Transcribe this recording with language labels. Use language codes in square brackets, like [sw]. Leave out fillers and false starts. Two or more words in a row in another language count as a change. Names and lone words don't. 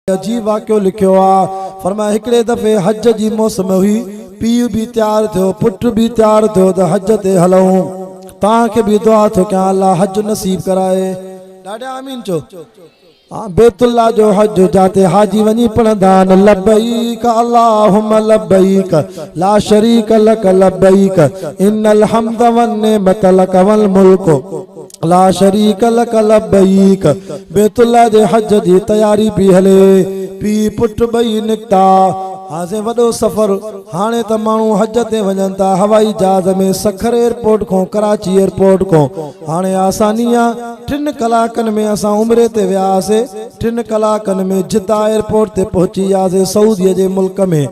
[sd] अजीब वाक़ियो लिखियो आहे। फरमाया हिकिड़े दफ़े हज जी मौसम हुई, पीउ बि तैयार थियो, पुट बि तैयार थियो त हज ते हलूं। तव्हांखे बि दुआ थो कयां अल्लाह हज नसीब कराए। ॾाढा आमीन चो। बेतुल्ला जो हज जाते हाजी वञी पढ़ंदा आहिनि [ar] لبيك اللهم لبيك لا شريك لك لبيك إن الحمد والنعمة لك والملك لا شريك لك لبيك. [sd] बेतुल्ला जे हज जी तयारी पई हले, पीउ पुट ॿई निकिता। हाणे वॾो सफ़र, हाणे त माण्हू हज ते वञनि था हवाई जहाज़ में, सखर एयरपोर्ट खां कराची एयरपोर्ट खां। हाणे आसानी आहे, 3 कलाकनि में असां उमरे ते वियासीं, 3 कलाकनि में जिद्दा एयरपोर्ट ते पहुची वियासीं सऊदीअ जे मुल्क में।